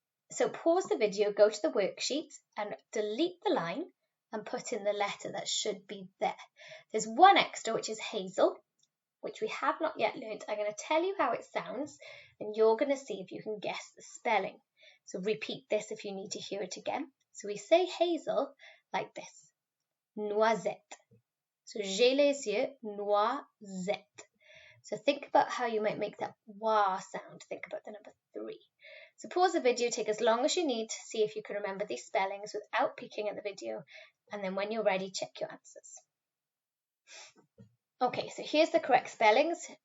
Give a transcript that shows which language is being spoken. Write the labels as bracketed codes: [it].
[en] So pause the video, go to the worksheet and delete the line and put in the letter that should be there. There's one extra, which is hazel, which we have not yet learnt. I'm going to tell you how it sounds and you're going to see if you can guess the spelling. So repeat this if you need to hear it again. So we say hazel like this. [fr] Noisette. So j'ai les yeux noisette. [en] So think about how you might make that wah sound. Think about the number 3. So pause the video, take as long as you need to see if you can remember these spellings without peeking at the video. And then when you're ready, check your answers. Okay, so here's the correct spellings.